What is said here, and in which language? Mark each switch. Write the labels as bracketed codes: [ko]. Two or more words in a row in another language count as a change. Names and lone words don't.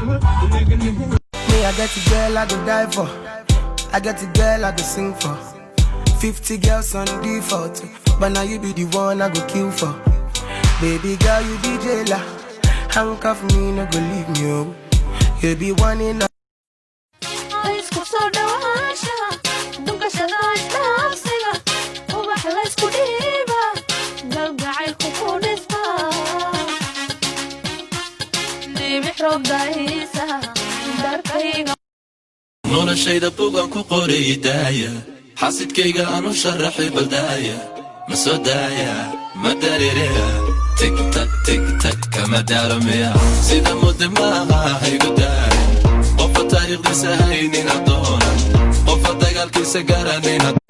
[pcm] Me, I get a girl I go die for. I get a girl I go sing for. Fifty girls on default, but now you be the one I go kill for. Baby girl, you be jailer. Handcuff me, no go leave me, oh. You be one in a [so] Isku soo dhawaanshaha, dhunkashada isdhaafsiga, ubax la isku dhiiba, galgacaylku ku dhisma. Dhibix roob daahisa, darkayga. Noloshayda buugan ku qoray daaya, xasidkayga aan u sharaxay bal daaya, ma soo daaya, ma dareereya, tik tak, tik tak, kama daaro miya, sida muddo maaha haygu daaya, qofka taariikhdiisa haynin addoona, qofka dagaalkiisa garanayna.